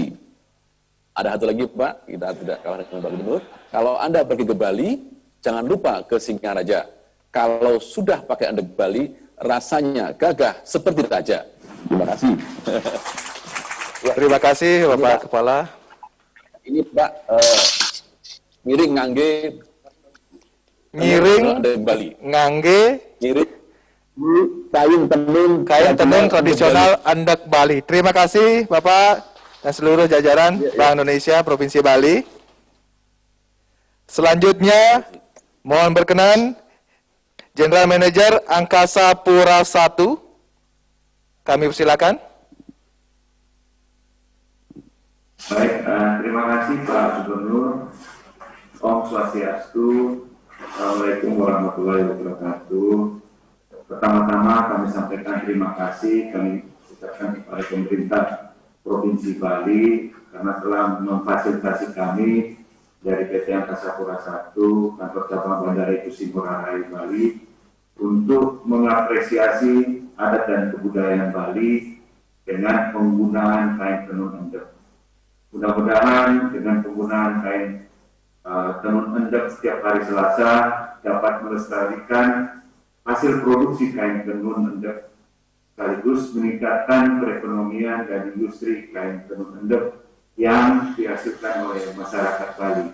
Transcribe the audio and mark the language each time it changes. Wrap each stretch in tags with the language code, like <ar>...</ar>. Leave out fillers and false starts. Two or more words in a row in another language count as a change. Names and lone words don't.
<id>Ada satu lagi Pak, kita tidak kalah dengan Pak Gubernur. Kalau Anda pergi ke Bali, jangan lupa ke Singaraja. Kalau sudah pakai endek Bali, rasanya gagah seperti raja. Terima kasih. Terima kasih Bapak Kepala. Ini Pak,</id> <ban>miring ngangge. Ngiring endek Bali. ngangge Miring kain</ban> <id>tenun tradisional endek Bali. Terima kasih Bapak dan seluruh jajaran Bank Indonesia Provinsi Bali. Selanjutnya mohon berkenan General Manager Angkasa Pura I. Kami persilakan. Baik, terima kasih Pak Gubernur.</id> <ban>Om Swastiastu.</ban> <ar>السلام عليكم ورحمة الله وبركاته.</ar> <id>Pertama-tama kami sampaikan terima kasih kami ucapkan kepada pemerintah Provinsi Bali karena telah memfasilitasi kami dari PT Angkasa Pura I, kantor cabang Bandara Igusti Ngurah Rai Bali, untuk mengapresiasi adat dan kebudayaan Bali dengan penggunaan kain tenun endek. Mudah-mudahan dengan penggunaan kain tenun endek setiap hari Selasa dapat melestarikan hasil produksi kain tenun endek, sekaligus meningkatkan perekonomian dan industri kain tenun endek yang dihasilkan oleh masyarakat Bali.</id>